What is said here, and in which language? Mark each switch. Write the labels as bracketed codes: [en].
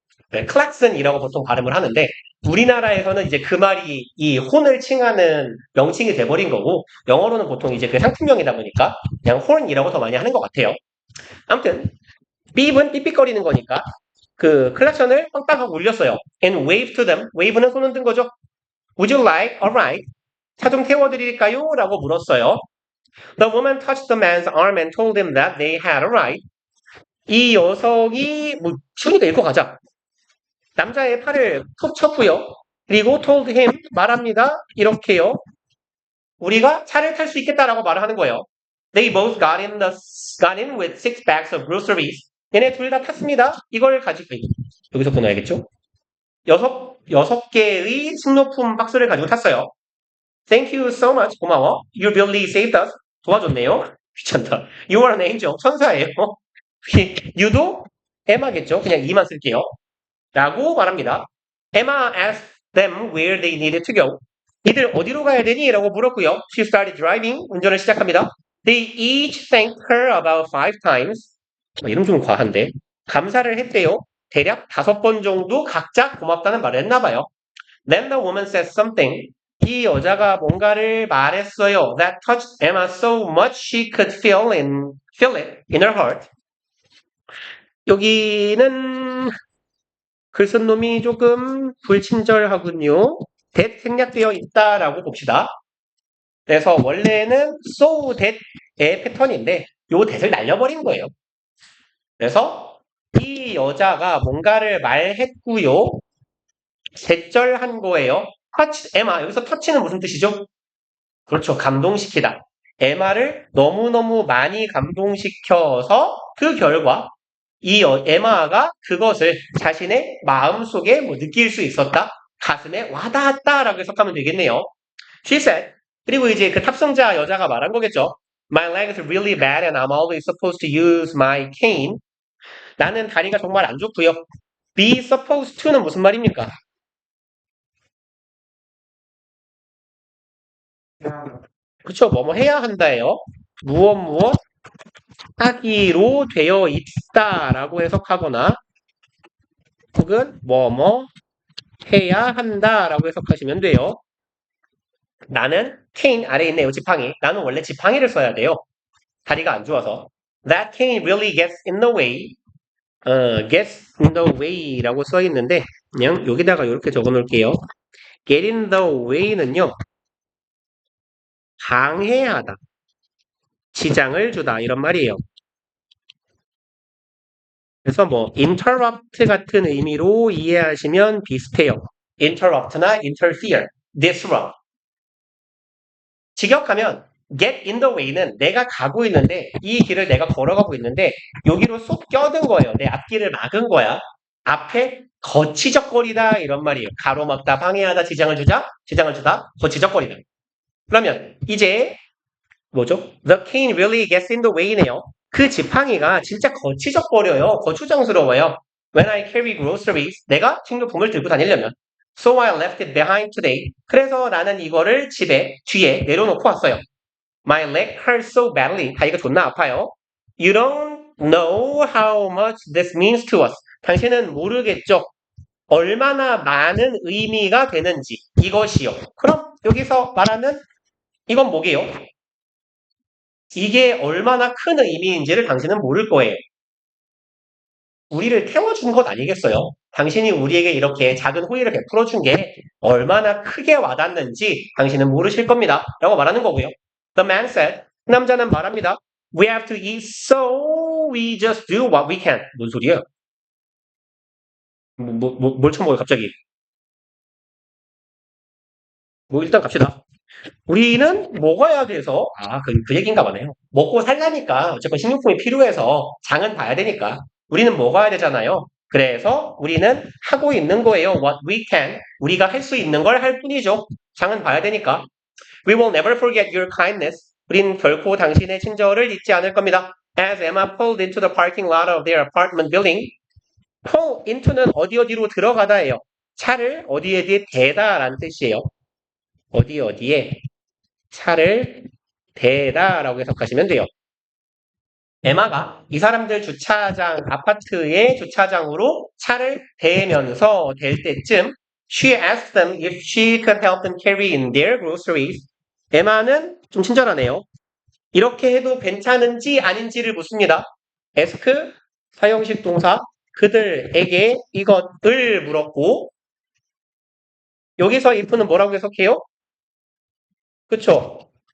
[ko] 네, 클락슨이라고 보통 발음을 하는데 우리나라에서는 이제 그 말이 이 혼을 칭하는 명칭이 돼버린 거고 영어로는 보통 이제 상품명이다 보니까 그냥 horn이라고 더 많이 하는 것 같아요. 아무튼 삐은 삐삐거리는 거니까 클락션을 빵빵하고 울렸어요. [en] And wave to them. [ko] wave는 손 흔든 거죠. [en] Would you like a ride? [ko] 차 좀 태워드릴까요? 라고 물었어요. [en] The woman touched the man's arm and told him that they had a ride. [ko] 이 녀석이 쉬우니까 읽고 가자. 남자의 팔을 톡 쳤고요. 그리고 told him 말합니다. 이렇게요. 우리가 차를 탈 수 있겠다라고 말을 하는 거예요. [en] They both got in with 6 bags of groceries. [ko] 얘네 둘 다 탔습니다. 이걸 가지고 여기서 끊어야겠죠? 여섯 개의 식료품 박스를 가지고 탔어요. [en] Thank you so much. [ko] 고마워. [en] You really saved us. [ko] 도와줬네요. 귀찮다. [en] You are an angel. [ko] 천사예요. you도 Emma겠죠? 그냥 e만 쓸게요. 라고 말합니다. [en] Emma asked them where they needed to go. [ko] 이들 어디로 가야 되니? 라고 물었고요. [en] She started driving. [ko] 운전을 시작합니다. [en] They each thanked her about 5 times. [ko] 이름 좀 과한데. 감사를 했대요. 대략 5번 정도 각자 고맙다는 말을 했나 봐요. [en] Then the woman said something. [ko] 이 여자가 뭔가를 말했어요. [en] That touched Emma so much she could feel it in her heart. [ko] 여기는 글 쓴 놈이 조금 불친절하군요. that 생략되어 있다라고 봅시다. 그래서 원래는 so that의 패턴인데 요 that을 날려버린 거예요. 그래서 이 여자가 뭔가를 말했고요. 대절한 거예요. touch Emma. 여기서 touch는 무슨 뜻이죠? 그렇죠. 감동시키다. 에마를 너무너무 많이 감동시켜서 그 결과 이 에마가 그것을 자신의 마음속에 느낄 수 있었다. 가슴에 와닿았다라고 해석하면 되겠네요. [en] She said. [ko] 그리고 이제 탑승자 여자가 말한 거겠죠. [en] My leg is really bad and I'm always supposed to use my cane. [ko] 나는 다리가 정말 안 좋고요. Be supposed to는 무슨 말입니까? 그렇죠. 뭐뭐 해야 한다예요. 무엇 하기로 되어 있다라고 해석하거나 혹은 뭐뭐 해야 한다라고 해석하시면 돼요. 나는 cane 아래에 있네요. 지팡이. 나는 원래 지팡이를 써야 돼요. 다리가 안 좋아서. [en] That cane really gets in the way. [ko] gets in the way라고 써 있는데 그냥 여기다가 이렇게 적어 놓을게요. get in the way는요. 방해하다. 지장을 주다 이런 말이에요. 그래서 interrupt 같은 의미로 이해하시면 비슷해요. interrupt나 interfere, disrupt. 직역하면 get in the way는 내가 가고 있는데 이 길을 내가 걸어가고 있는데 여기로 쏙 껴든 거예요. 내 앞길을 막은 거야. 앞에 거치적거리다 이런 말이에요. 가로막다, 방해하다, 지장을 주다, 거치적거리다. 그러면 이제 뭐죠? [en] The cane really gets in the way네요. [ko] 그 지팡이가 진짜 거치적거려요. 거추장스러워요. [en] When I carry groceries, [ko] 내가 식료품을 들고 다니려면. [en] So I left it behind today. [ko] 그래서 나는 이거를 뒤에 내려놓고 왔어요. [en] My leg hurts so badly. [ko] 다리가 존나 아파요. [en] You don't know how much this means to us. [ko] 당신은 모르겠죠. 얼마나 많은 의미가 되는지 이것이요. 그럼 여기서 말하는 이건 뭐게요? 이게 얼마나 큰 의미인지를 당신은 모를 거예요. 우리를 태워준 것 아니겠어요? 당신이 우리에게 이렇게 작은 호의를 베풀어 준 게 얼마나 크게 와닿는지 당신은 모르실 겁니다. 라고 말하는 거고요. [en] The man said, [ko] 그 남자는 말합니다. [en] We have to eat, so we just do what we can. [ko] 뭔 소리예요? 뭘 처먹어요, 갑자기? 일단 갑시다. 우리는 먹어야 돼서, 그 얘기인가 보네요. 먹고 살라니까, 어쨌건 식료품이 필요해서 장은 봐야 되니까. 우리는 먹어야 되잖아요. 그래서 우리는 하고 있는 거예요. [en] What we can. [ko] 우리가 할 수 있는 걸 할 뿐이죠. 장은 봐야 되니까. [en] We will never forget your kindness. [ko] 우린 결코 당신의 친절을 잊지 않을 겁니다. [en] As Emma pulled into the parking lot of their apartment building. [ko] pull into는 어디로 들어가다예요. 차를 어디에 대다라는 뜻이에요. 어디에 차를 대다라고 해석하시면 돼요. 에마가 이 사람들 아파트의 주차장으로 차를 대면서 될 때쯤 [en] she asked them if she could help them carry in their groceries. [ko] 에마는 좀 친절하네요. 이렇게 해도 괜찮은지 아닌지를 묻습니다. ask 사형식 동사 그들에게 이것을 물었고 여기서 if는 뭐라고 해석해요? 그쵸?